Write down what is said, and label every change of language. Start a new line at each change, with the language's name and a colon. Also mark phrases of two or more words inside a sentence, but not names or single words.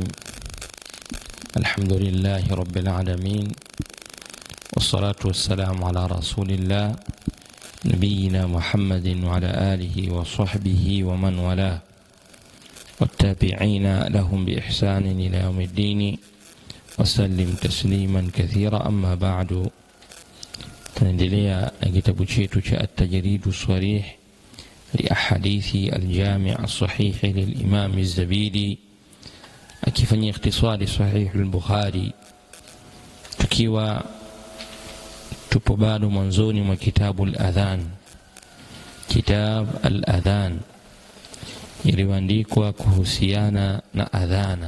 Arabic: الحمد لله رب العالمين، والصلاة والسلام على رسول الله نبينا محمد وعلى آله وصحبه ومن والاه والتابعين لهم بإحسان إلى يوم الدين وسلم تسليما كثيرا. أما بعد،
Swahili: tunaendelea na kitabu chetu cha
Arabic: التجريد الصريح لأحاديث الجامع الصحيح للإمام الزبيدي
Swahili: akifanyia ikhtisari sahih al-Bukhari, tukiwa tupo bado mwanzoni mwa kitabu al-adhan,
Arabic: كتاب الأذان
Swahili: iliyoandikwa kuhusiana na adhana.